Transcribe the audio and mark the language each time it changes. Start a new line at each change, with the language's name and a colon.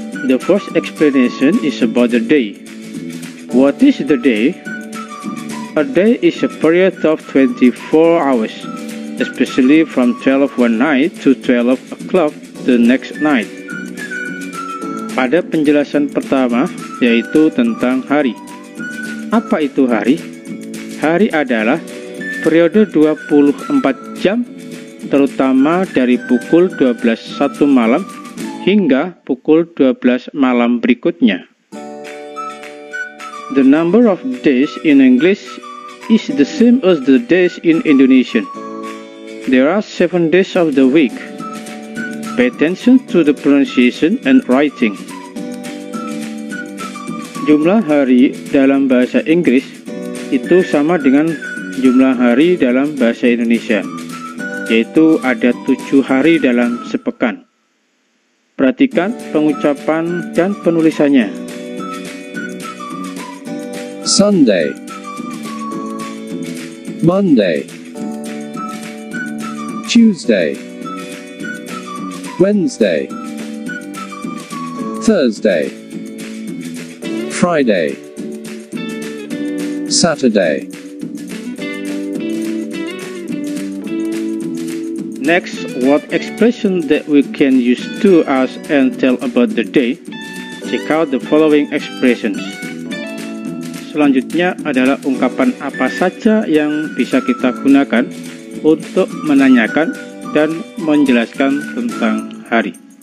English: The first explanation is about the day. What is the day? A day is a period of 24 hours, especially from 12 one night to 12 o'clock the next night.
Indonesian: Pada penjelasan pertama, yaitu tentang hari. Apa itu hari? Hari adalah periode 24 jam, terutama dari pukul 12.01 malam hingga pukul 12 malam berikutnya.
English: The number of days in English is the same as the days in Indonesian. There are 7 days of the week. Pay attention to the pronunciation and writing.
Indonesian: Jumlah hari dalam bahasa Inggris itu sama dengan jumlah hari dalam bahasa Indonesia, yaitu ada 7 hari dalam sepekan. Perhatikan pengucapan dan penulisannya.
English: Sunday, Monday, Tuesday, Wednesday, Thursday, Friday, Saturday. Next, what expression that we can use to ask and tell about the day? Check out the following expressions.
Indonesian: Selanjutnya adalah ungkapan apa saja yang bisa kita gunakan untuk menanyakan dan menjelaskan tentang hari.